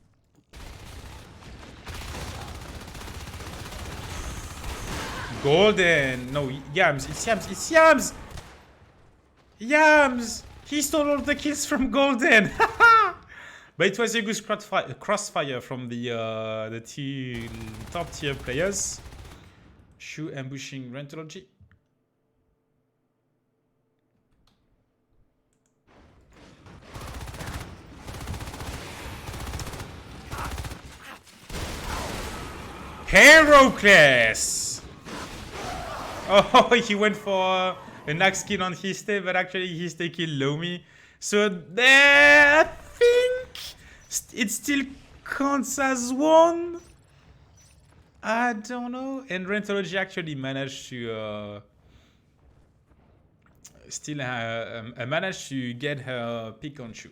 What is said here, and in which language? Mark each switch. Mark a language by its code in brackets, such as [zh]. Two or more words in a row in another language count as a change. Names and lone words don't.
[en] Golden. No, Yams. It's Yams. It's Yams. Yams. He stole all the kills from Golden. But it was a good crossfire from the top tier players. Shu ambushing Rentology. Herocles! Oh, he went for an axe kill on Histe, but actually Histe killed Lomi. So there, I think it still counts as one. I don't know. And Rentology actually managed to managed to get her pick on Shu.